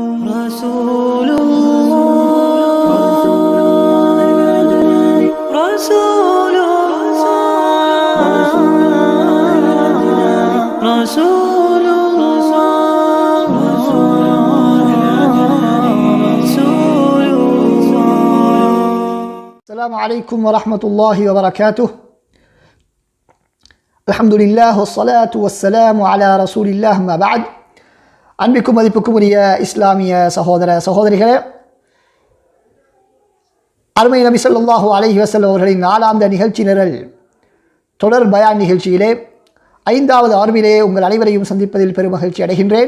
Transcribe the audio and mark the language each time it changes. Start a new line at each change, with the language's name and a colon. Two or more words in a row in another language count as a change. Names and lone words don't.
Arabic: رسول الله رسول الله رسول الله رسول الله. السلام عليكم ورحمة الله وبركاته. الحمد لله والصلاة والسلام على رسول الله ما بعد.
Tamil: அன்பிற்கும் மதிப்புக்கும் உரிய இஸ்லாமிய சகோதர சகோதரிகளே, அருமை நபி
Arabic: صلى الله عليه وسلم
Tamil: அவர்களின் நாலாந்த நிகழ்ச்சி நிரல் தொடர் பயான் நிகழ்ச்சியிலே 5வது அமர்விலே உங்கள் அனைவரையும் சந்திப்பதில் பெரும் மகிழ்ச்சி அடைகின்றேன்.